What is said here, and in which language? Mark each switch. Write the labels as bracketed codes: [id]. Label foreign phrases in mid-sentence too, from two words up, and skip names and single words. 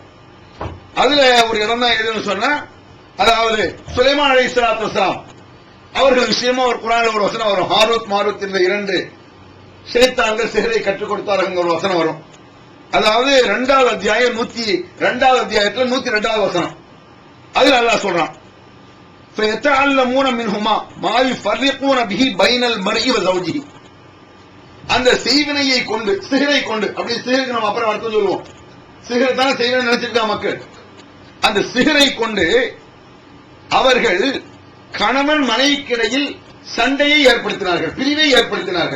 [ta] அதுல ஒரு இடம் தான் எதுன்னு சொன்னா, அதாவது சுலைமான் [ar] عليه الصلاة والسلام [ta] அவர்கள் விஷயமா ஒரு குர்ஆன்ல ஒரு வசனம் வரும். ஹாரூத் மாரூத் என்ற இரண்டு ஷைத்தான்கள் சிஹ்ரை கற்றுக் கொடுத்தார்கள் ஒரு வசனம் வரும். அதாவது 2வது அத்தியாயம் 102வது அத்தியாயத்துல 102வது வசனம். அதுல அல்லாஹ் சொல்றான், [ar] فَيَتَعَلَّمُونَ مِنْهُمَا مَا يُفَرِّقُونَ بِهِ بَيْنَ الْمَرْءِ وَزَوْجِهِ. [ta] அந்த செய்வினையை கொண்டு, சிஹ்ரை கொண்டு, அப்படி சிஹ்ருக்கு நம்ம அப்புறம் அர்த்தம் சொல்லுவோம். சிஹ்ர் தான் செய்யணும்னு நினைச்சிருக்காங்க மக்கள். அந்த சிஹ்ரை கொண்டு அவர்கள் கணவன் மனைவிக்கிடையில் சண்டையை ஏற்படுத்தினார்கள், பிரிவை ஏற்படுத்தினார்கள்.